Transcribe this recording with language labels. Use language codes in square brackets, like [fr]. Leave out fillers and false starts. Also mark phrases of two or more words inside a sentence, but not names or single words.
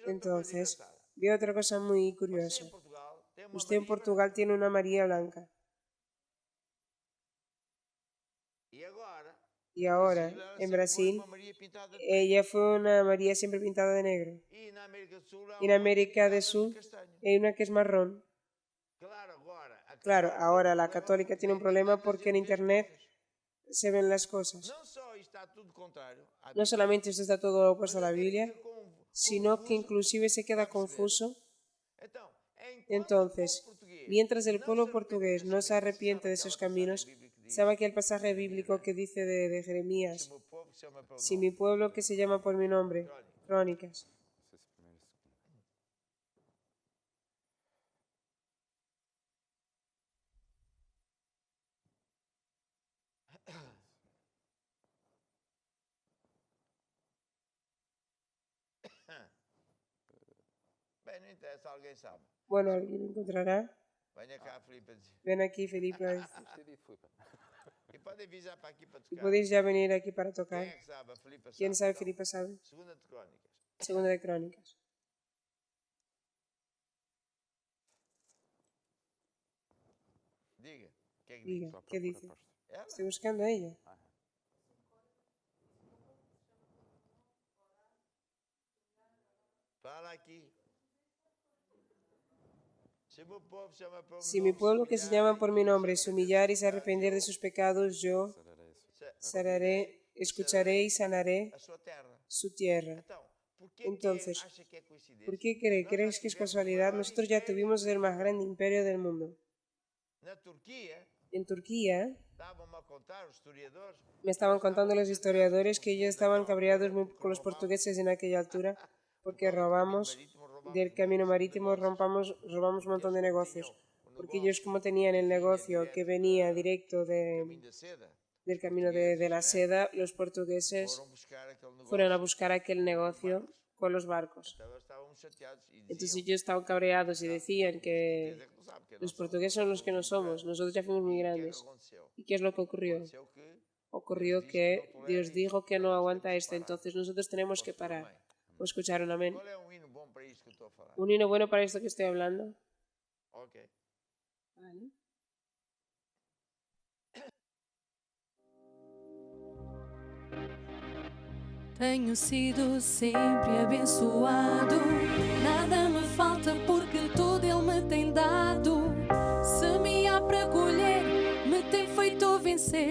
[es] Entonces, [pt] engraçada. [es] vi otra cosa muy [pt] Você [es] curiosa. [pt] em Portugal tem uma [es] Usted en Maria Portugal tiene una María blanca [pt] branca. E agora, [es] y ahora [pt] Brasil, ela [es] en [pt] sempre [es] Brasil [pt] foi uma Maria pintada de [es] ella fue una María siempre pintada de negro. [pt] E na América do Sul, há [es] Y en [pt] uma [es] América [pt] pintada [es] del [pt] de [es] Sur [pt] castanho. [es] hay una que es marrón. [pt] Claro, agora, a [es] Claro, [pt] católica [es] ahora [pt] tem [es] la [pt] problema [es] católica [pt] porque [es] tiene un [pt] na [es] problema [pt] internet a [es] porque en [pt] gente vê as [es] internet [pt] coisas. [es] se ven las cosas. [pt] Não só está tudo contrário à [es] No [pt] Bíblia, [es] solamente esto está todo opuesto a la [pt] mas até [es] Biblia, [pt] fica [es] sino que [pt] confuso. [es] inclusive se queda confuso. [pt] Então, enquanto [es] Entonces, [pt] o povo português [es] mientras el [pt] não [es] pueblo [pt] se [es] portugués no se arrepiente de sus caminos, sabe que el pasaje bíblico que dice de Jeremías, [pt] se o meu povo se chama pelo [es] si [pt] nome. [es] mi pueblo que se llama por mi nombre, Crónicas, [pt] Não sei se primeiro e segundo. Bem, não interessa, alguém sabe. [es] bueno, alguien encontrará. [pt] Venha cá, Filipe. [es] Ven aquí, Felipe, [pt] Entendi, Filipe. E pode avisar para aqui para [es] y [pt] tocar. [es] podéis ya venir aquí para [pt] Quem [es] tocar. [pt] é que sabe? A Filipe sabe. [es] ¿Quién sabe? [pt] Então, [es] Felipe sabe. [pt] Segunda de Crónicas. [es] Segunda de Crónicas. [pt] Diga. O que é que diz? [es] Diga, [pt] Estou à [es] ¿qué [pt] procura, [es] dice? [pt] pastor. Ela? [es] Estoy buscando a ella. [pt] Fala aqui. Se meu povo chama pelo [es] Si [pt] nome, [es] mi pueblo que se llama por mi nombre se humillar y se arrepender de sus pecados, yo [pt] Sararei a sua [es] escucharé y sanaré [pt] a sua terra. [es] su tierra. [pt] Então, por que [es] Entonces, [pt] que acha que é coincidência? [es] ¿Por qué crees que es casualidad? Nosotros ya tuvimos el más grande imperio del mundo. [pt] Na Turquia, [es] En Turquía, [pt] estavam a contar os historiadores, [es] me estaban contando los historiadores que ellos estaban cabreados con los portugueses en aquella altura porque robamos del camino marítimo, robamos un montón de negocios. Porque ellos como tenían el negocio que venía directo [pt] caminho da seda, [es] del camino de la seda, los portugueses [pt] foram buscar aquele negócio. [es] fueron a buscar aquel negocio con los barcos. [pt] Estavam chateados e [es] Entonces [pt] diziam, [es] ellos estaban cabreados y decían que [pt] "Português é que não sabe, que [es] los [pt] nós [es] portugueses son los que no somos, nosotros ya fuimos muy [pt] O que é que [es] grandes. [pt] aconteceu? [es] ¿Y qué es lo que ocurrió? [pt] Aconteceu que [es] Ocurrió que Dios dijo que no aguanta esto, entonces nosotros tenemos que parar. ¿O escucharon amén? [pt] qual é um hino bom para isto que eu estou a falar? [es] ¿Un hino bueno para esto que estoy hablando? [pt] Ok. [es] Vale. [pt] Tenho sido sempre abençoado, nada me falta porque tudo Ele me tem dado. Se me há para colher, me tem feito vencer.